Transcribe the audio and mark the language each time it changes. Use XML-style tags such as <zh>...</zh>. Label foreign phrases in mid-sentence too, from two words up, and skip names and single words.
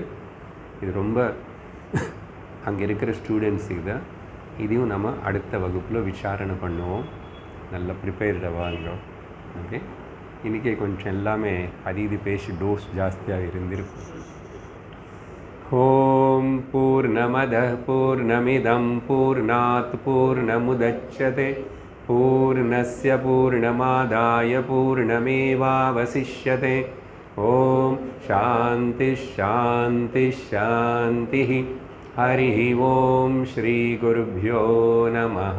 <ta>இது ரொம்ப அங்கே இருக்கிற ஸ்டூடெண்ட்ஸுக்கு தான். இதையும் நம்ம அடுத்த வகுப்பில் விசாரணை பண்ணுவோம். நல்லா ப்ரிப்பேர்டாக வாங்குகிறோம். ஓகே, இன்றைக்கி கொஞ்சம் எல்லாமே அது பேசி டோஸ் ஜாஸ்தியாக இருந்திருக்கும்.</ta> <sa>ओम् पूर्णमदः पूर्णमिदम् पूर्णात् पूर्णमुदच्यते पूर्णस्य पूर्णमादाय पूर्णमेवावशिष्यते. ओम् शान्ति शान्ति शान्ति. हरि ओम् श्री गुरुभ्यो नमः.</sa>